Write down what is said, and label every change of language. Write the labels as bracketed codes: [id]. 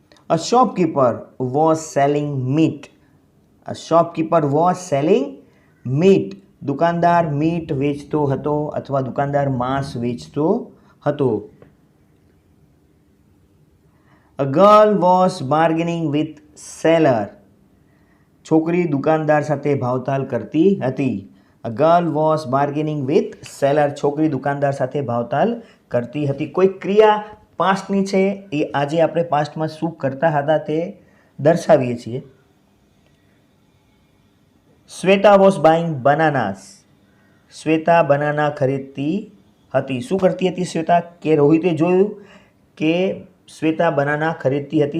[en] A shopkeeper was selling meat. A shopkeeper was selling meat. [gu] દુકાનદાર meet વેચતો હતો અથવા દુકાનદાર માંસ વેચતો હતો. [en] A girl was bargaining with seller. [gu] છોકરી દુકાનદાર સાથે ભાવતાલ કરતી હતી. [en] A girl was bargaining with seller. [gu] છોકરી દુકાનદાર સાથે ભાવતાલ કરતી હતી. કોઈ ક્રિયા પાસ્ટની છે એ આજે આપણે પાસ્ટમાં શું કરતા હતા તે દર્શાવીએ છીએ. Shweta [en] Was buying bananas. [gu] Shweta banana ખરીદતી હતી. શું કરતી હતી શ્વેતા? કે રોહિતે જોયું કે શ્વેતા બનાના ખરીદતી હતી.